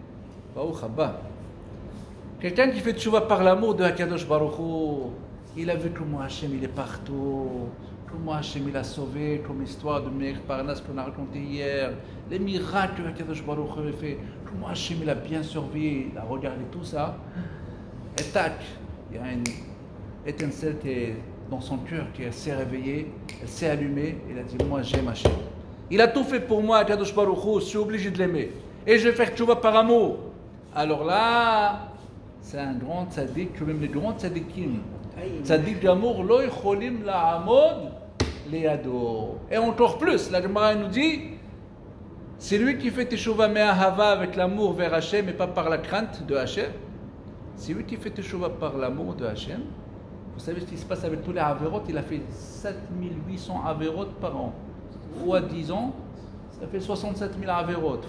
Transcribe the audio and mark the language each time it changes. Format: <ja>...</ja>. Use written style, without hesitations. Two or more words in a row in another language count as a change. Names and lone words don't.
<fr>Quelqu'un qui fait Teshuva par l'amour de Hakadosh Baruch Hu, il a vu comment Hachem il est partout, comment Hachem il a sauvé, comme l'histoire de Meir Parnas qu'on a raconté hier, les miracles que Hakadosh Baruch Hu a fait, comment Hachem il a bien surveillé, il a regardé tout ça, et tac, il y a une étincelle qui est dans son cœur, qui s'est réveillée, elle s'est allumée, il a dit, moi j'aime Hachem. Il a tout fait pour moi, Hakadosh Baruch Hu, je suis obligé de l'aimer, et je vais faire Teshuva par amour. Alors là, c'est un grand tzaddik, que même les grands tzaddikim, tzaddik d'amour,</fr> <he>לא יכולים לעמוד לידו.</he> <fr>Et encore plus, la Gemara nous dit, C'est lui qui fait</fr> <he>תשובה מאהבה</he> <fr>avec l'amour vers Hachem et pas par la crainte de Hachem. C'est lui qui fait teshuva par l'amour de Hachem. Vous savez ce qui se passe avec tous les avérotes? Il a fait 7800 avérotes par an. Fois 10 ans, ça fait 67 000 avérotes.</fr>